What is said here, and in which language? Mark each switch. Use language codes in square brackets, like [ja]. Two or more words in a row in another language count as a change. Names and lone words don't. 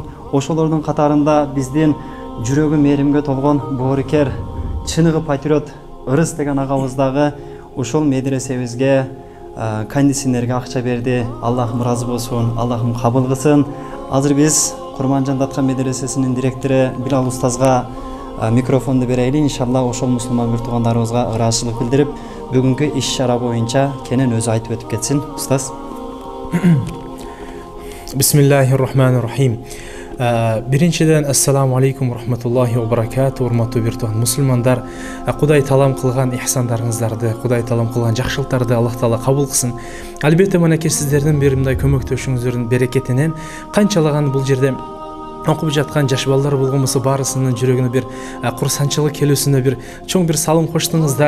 [ky] Ошолордун катарында биздин жүрөгү мээримге толгон боорукер, чыныгы патриот Ырыс деген агабыз дагы ушул медресебизге кондиционерге акча берди. Аллахым ыраазы болсун, Аллахым кабыл кылсын. Азыр биз Курманжандатка медресесинин директору Билал устазга микрофонду берели. Иншалла ошол мусулман бир-туугандарыбызга ыраазычылык билдирип, бүгүнкү иш-чара боюнча кенен өзү айтып өтүп кетсин. Устаз. [ar] بسم الله الرحمن الرحيم. Биринчиден السلام عليكم رحمة الله وبركاته. [ky] Урматтуу бир-тууган мусулмандар, Кудай талам кылган ихсандарыңыздарды, Кудай талам кылган жакшылыктарды Аллах Таала кабыл кылсын. Албетте мынакей сиздердин бир мындай көмөктөшүңүздөрдүн берекетинен канчалаган бул жерде окуп жаткан жаш балдар болгон болсо баарысынын жүрөгүнө бир курсанчылык келүүсүнө бир чоң бир салым коштуңуздар.